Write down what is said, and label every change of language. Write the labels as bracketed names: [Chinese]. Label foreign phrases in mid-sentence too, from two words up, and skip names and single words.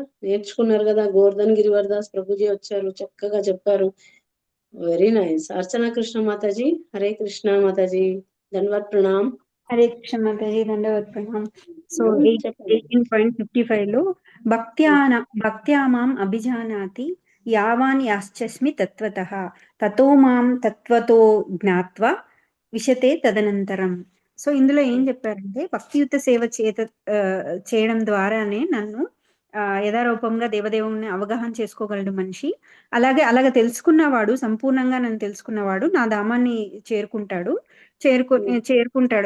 [Telugu] నేర్చుకున్నారు కదా, గోవర్ధన్ గిరివర్దాస్ ప్రభుజీ వచ్చారు, చక్కగా చెప్పారు. [English] very nice. [Telugu] అర్చనా కృష్ణ మాతాజీ. హరే కృష్ణ మాతాజీ. [Hindi] धन्यवाद प्रणाम. [Sanskrit] హరే కృష్ణ మాతాజీ. [Hindi] दंडवत प्रणाम. [Sanskrit] సో 18.55 లో భక్త్యా మాం అభిజానాతి యావాన్ యాశ్చస్మి తత్వతః తతో మాం తత్వతో జ్ఞాత్వా విశతే తదనంతరం. [Telugu] సో ఇందులో ఏం చెప్పారంటే, భక్తియుత సేవ చేయడం ద్వారానే నన్ను యథారూపంగా దేవదేవుని అవగాహన చేసుకోగలడు మనిషి. అలాగే తెలుసుకున్నవాడు, సంపూర్ణంగా నన్ను తెలుసుకున్నవాడు నా ధామాన్ని చేరుకుంటాడు.